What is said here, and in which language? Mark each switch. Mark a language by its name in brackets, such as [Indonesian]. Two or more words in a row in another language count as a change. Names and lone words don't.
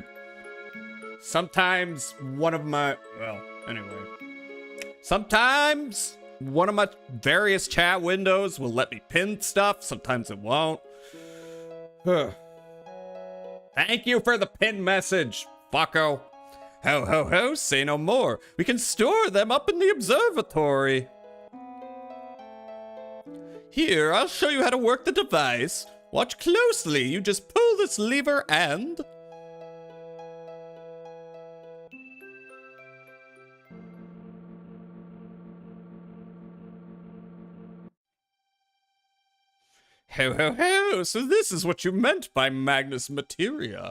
[English] Sometimes one of my various chat windows will let me pin stuff. Sometimes it won't. Thank you for the pin message, fucko. Ho ho ho, say no more. We can store them up in the observatory. Here, I'll show you how to work the device. Watch closely. You just pull this lever and... Ho ho ho, so this is what you meant by Magnus Materia.